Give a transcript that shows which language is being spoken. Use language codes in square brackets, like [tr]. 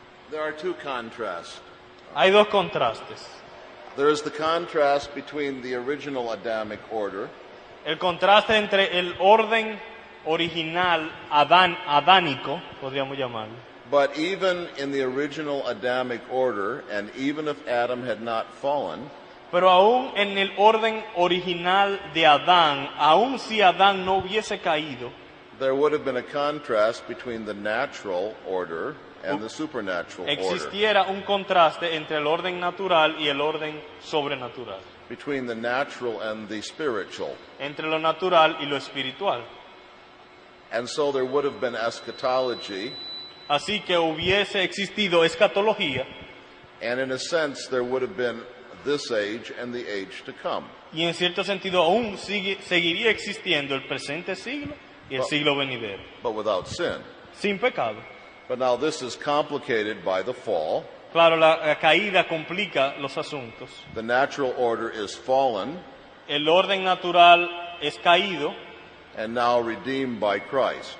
[en] There are two contrasts. [es] Hay dos contrastes. [en] There is the contrast between the original Adamic order [es] El contraste entre el orden original adánico, podríamos llamarlo, [en] but even in the original Adamic order, and even if Adam had not fallen, [es] pero aún en el orden original de Adán, aún si Adán no hubiese caído, [en] there would have been a contrast between the natural order and the supernatural order, [es] existiera un contraste entre el orden natural y el orden sobrenatural, [en] between the natural and the spiritual. [es] entre lo natural y lo espiritual. [en] And so there would have been eschatology, [es] Así que hubiese existido escatología [en] and in a sense there would have been this age and the age to come. [es] y en cierto sentido aún seguiría existiendo el presente siglo y el siglo venidero, [en] But without sin. [es] sin pecado. [en] But now this is complicated by the fall. [es] Claro, la caída complica los asuntos. [en] The natural order is fallen [es] El orden natural es caído [en] and now redeemed by Christ.